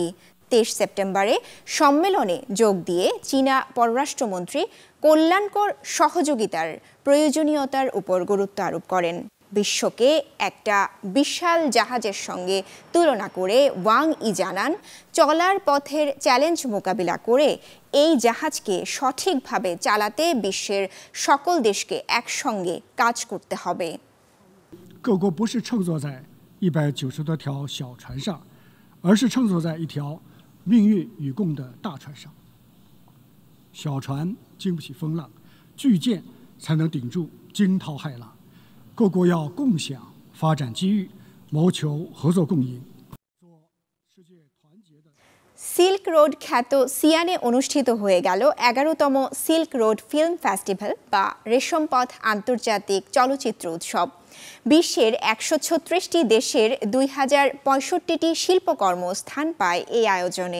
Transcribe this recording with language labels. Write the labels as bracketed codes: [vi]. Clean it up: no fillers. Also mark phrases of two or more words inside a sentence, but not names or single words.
[bn] ২৩ সেপ্টেম্বরে সম্মেলনে যোগ দিয়ে চীনা পররাষ্ট্রমন্ত্রী কল্যাণকর সহযোগিতার প্রয়োজনীয়তার উপর গুরুত্ব আরোপ করেন। বিশ্বকে একটা বিশাল জাহাজের সঙ্গে তুলনা করে ওয়াং ই জানান, চলার পথের চ্যালেঞ্জ মোকাবিলা করে এই জাহাজকে সঠিকভাবে চালাতে বিশ্বের সকল দেশকে একসঙ্গে কাজ করতে হবে। [zh] 各国不是乘坐在190多条小船上，而是乘坐在一条命运与共的大船上。小船经不起风浪，巨舰才能顶住惊涛骇浪。各国要共享发展机遇，谋求合作共赢。 [bn] সিল্ক রোড খ্যাত সিয়ানে অনুষ্ঠিত হয়ে গেল ১১তম সিল্ক রোড ফিল্ম ফেস্টিভ্যাল বা রেশম পথ আন্তর্জাতিক চলচ্চিত্র উৎসব। বিশ্বের ১৩৬টি দেশের ২০৬৫টি শিল্পকর্ম স্থান পায় এই আয়োজনে।